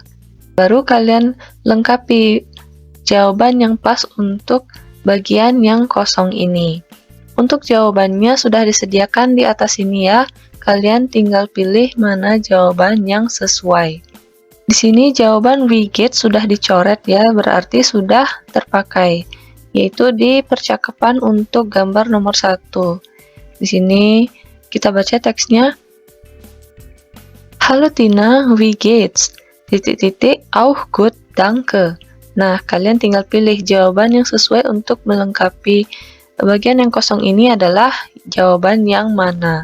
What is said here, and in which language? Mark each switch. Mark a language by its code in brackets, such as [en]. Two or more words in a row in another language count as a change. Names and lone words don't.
[id] Baru kalian lengkapi jawaban yang pas untuk bagian yang kosong ini. Untuk jawabannya sudah disediakan di atas ini ya. Kalian tinggal pilih mana jawaban yang sesuai. Di sini jawaban [en] we get [id] sudah dicoret ya, berarti sudah terpakai. Yaitu di percakapan untuk gambar nomor 1. Di sini kita baca teksnya. [de] Halo Tina, wie geht's? Auch gut, danke. [id] Nah, kalian tinggal pilih jawaban yang sesuai untuk melengkapi bagian yang kosong ini adalah jawaban yang mana.